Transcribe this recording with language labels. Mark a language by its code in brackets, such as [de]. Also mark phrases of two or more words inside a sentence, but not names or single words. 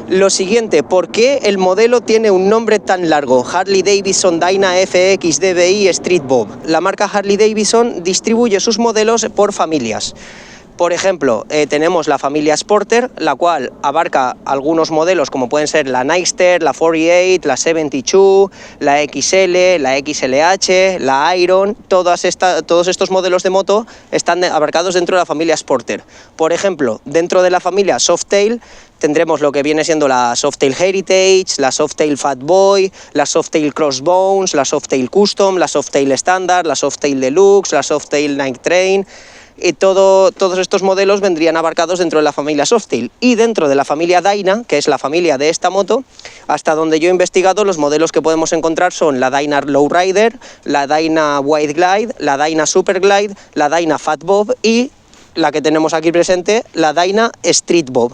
[es] Lo siguiente, ¿por qué el modelo tiene un nombre tan largo? Harley Davidson Dyna FX DBI Street Bob. La marca Harley Davidson distribuye sus modelos por familias. Por ejemplo, tenemos la familia Sporter, la cual abarca algunos modelos como pueden ser la Nightster, la 48, la 72, la XL, la XLH, la Iron. Todos estos modelos de moto están abarcados dentro de la familia Sporter. Por ejemplo, dentro de la familia Softail tendremos lo que viene siendo la Softail Heritage, la Softail Fatboy, la Softail Crossbones, la Softail Custom, la Softail Standard, la Softail Deluxe, la Softail Night Train. Y todos estos modelos vendrían abarcados dentro de la familia Softail. Y dentro de la familia Dyna, que es la familia de esta moto, hasta donde yo he investigado, los modelos que podemos encontrar son la Dyna Lowrider, la Dyna Wide Glide, la Dyna Super Glide, la Dyna Fat Bob y la que tenemos aquí presente, la Dyna Street Bob.